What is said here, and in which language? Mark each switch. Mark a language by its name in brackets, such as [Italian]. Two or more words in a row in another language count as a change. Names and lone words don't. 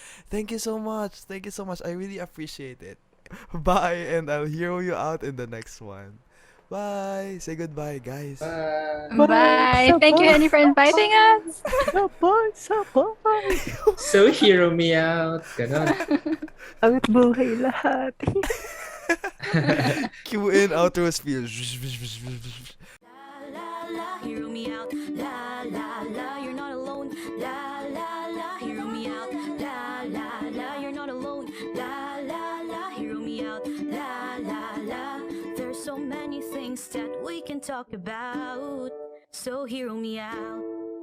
[English] Thank you so much. Thank you so much. I really appreciate it. Bye, and I'll hear you out in the next one. Bye. Say goodbye, guys. Bye. Bye. Thank you, Henny, for inviting us. [Filipino] Sabay, sabay. [English] So hear me out. [Filipino] Ganon. Angat buhay lahat. [English] Cue in outro spiel. La la la, hear me out. La la la, you're not alone. La la la, hear me out. La la la, you're not alone. La la la, hear me out. La la la, there's so many things that we can talk about. So hear me out.